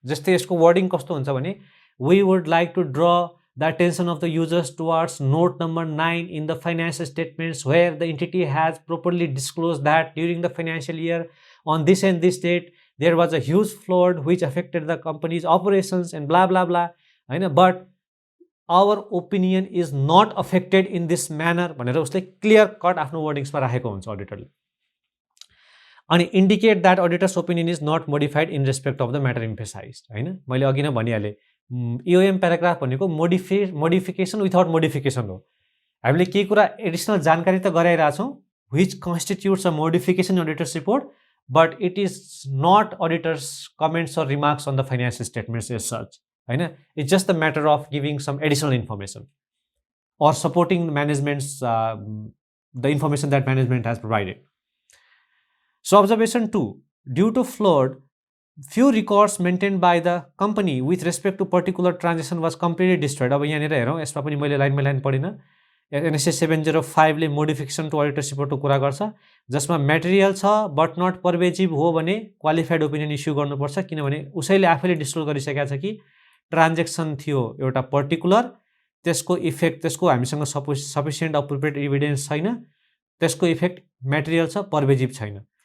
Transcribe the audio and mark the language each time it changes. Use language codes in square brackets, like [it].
[ne] जस्तै यसको वर्डिङ कस्तो हुन्छ भने [en] we would like to draw the attention of the users towards note number 9 in the financial statements where the entity has properly disclose that during the financial year on this and this date there was a huge flood which affected the company's operations and blah blah blah हैन, but our opinion is not affected in this manner [ne] भनेर उसले clear cut आफ्नो वर्डिङ्समा राखेको हुन्छ अडिटरले। [en] अनि indicate that auditor's opinion is not modified in respect of the matter emphasized हैन। [ne] मैले अघि नै भनिहालेँ इओएम प्याराग्राफ भनेको मोडिफिकेसन विथआउट मोडिफिकेसन हो। हामीले केही कुरा एडिसनल जानकारी त गराइरहेछौँ [en] which constitutes a modification in auditor's report, but it is not auditor's comments or remarks on the financial statements as such हैन। it's just a matter of giving some additional information or supporting management's the information that management has provided. So observation 2, due to flood few records maintained by the company with respect to particular transaction was completely destroyed। [ne] अब यहाँनिर हेरौँ, यसमा पनि मैले line by line पढिनँ। NSA 705 ले modification to अडिटर्स रिपोर्टको कुरा गर्छ जसमा मेटेरियल छ बट नट पर्भेजिभ हो भने क्वालिफाइड ओपिनियन इस्यु गर्नुपर्छ, किनभने उसैले आफैले डिस्क्लोज गरिसकेको छ कि ट्रान्जेक्सन थियो एउटा पर्टिकुलर, त्यसको इफेक्ट, त्यसको हामीसँग सफिसियन्ट अप्रोप्रिएट इभिडेन्स छैन, त्यसको इफेक्ट मेटेरियल छ, पर्भेजिभ छैन।